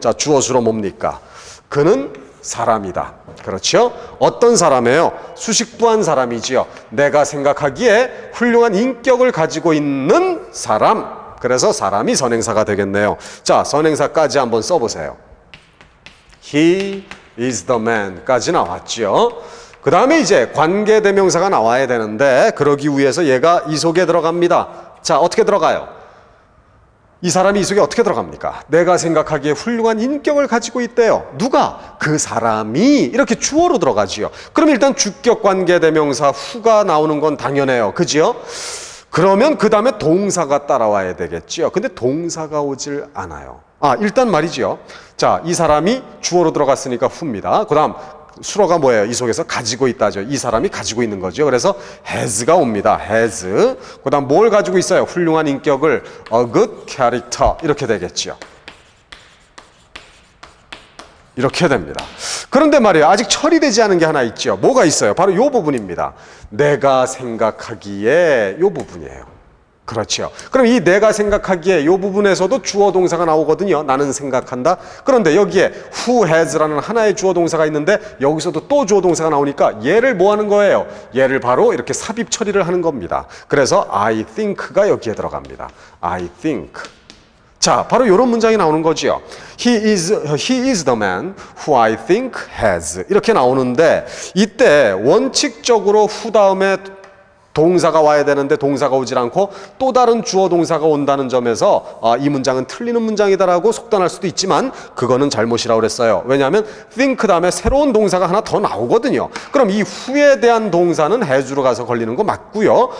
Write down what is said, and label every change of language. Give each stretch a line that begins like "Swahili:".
Korean: 자, 주어수로 뭡니까? 그는 사람이다. 그렇죠? 어떤 사람이에요? 수식부한 사람이지요. 내가 생각하기에 훌륭한 인격을 가지고 있는 사람. 그래서 사람이 선행사가 되겠네요. 자, 선행사까지 한번 써보세요.
English: He is the man
Korean: 까지 나왔죠. 그 다음에 이제 관계대명사가 나와야 되는데 그러기 위해서 얘가 이 속에 들어갑니다. 자, 어떻게 들어가요? 이 사람이 이 속에 어떻게 들어갑니까? 내가 생각하기에 훌륭한 인격을 가지고 있대요. 누가? 그 사람이. 이렇게 주어로 들어가지요. 그럼 일단 주격관계대명사 후가 나오는 건 당연해요. 그지요? 그러면 그 다음에 동사가 따라와야 되겠지요. 근데 동사가 오질 않아요. 일단 말이지요. 자, 이 사람이 주어로 들어갔으니까 후입니다. 그 다음 수로가 뭐예요? 이 속에서 가지고 있다죠. 이 사람이 가지고 있는 거죠. 그래서 has가 옵니다.
English: has.
Korean: 그 다음 뭘 가지고 있어요? 훌륭한 인격을
English: a good character.
Korean: 이렇게 되겠죠. 이렇게 됩니다. 그런데 말이에요, 아직 처리되지 않은 게 하나 있죠. 뭐가 있어요? 바로 이 부분입니다. 내가 생각하기에 이 부분이에요. 그렇죠. 그럼 이 내가 생각하기에 이 부분에서도 주어 동사가 나오거든요. 나는 생각한다. 그런데 여기에 who has라는 하나의 주어 동사가 있는데 여기서도 또 주어 동사가 나오니까 얘를 뭐 하는 거예요? 얘를 바로 이렇게 삽입 처리를 하는 겁니다. 그래서
English: I think
Korean: 가 여기에 들어갑니다.
English: I think.
Korean: 자, 바로 이런 문장이 나오는 거지요.
English: He is the man who I think has.
Korean: 이렇게 나오는데 이때 원칙적으로 who 다음에 동사가 와야 되는데 동사가 오질 않고 또 다른 주어 동사가 온다는 점에서 이 문장은 틀리는 문장이다라고 속단할 수도 있지만 그거는 잘못이라고 그랬어요. 왜냐하면 think 다음에 새로운 동사가 하나 더 나오거든요. 그럼 이 후에 대한 동사는 has로 가서 걸리는 거 맞고요.